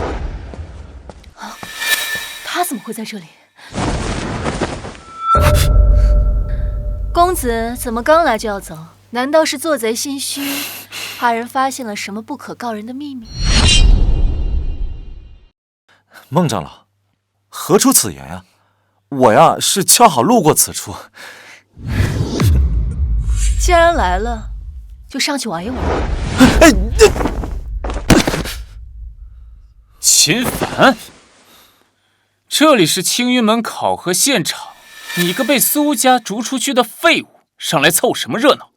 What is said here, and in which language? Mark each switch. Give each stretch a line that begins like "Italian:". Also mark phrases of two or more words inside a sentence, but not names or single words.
Chinese: 他怎麼會在這裡？公子怎麼剛來就要走？難道是做賊心虛，怕人發現了什麼不可告人的秘密？孟長老，何出此言呀？我呀是恰好路過此處。既然來了，就上去玩一玩。秦凡，這裡是青雲門考核現場，你個被蘇家逐出去的廢物，上來湊什麼熱鬧？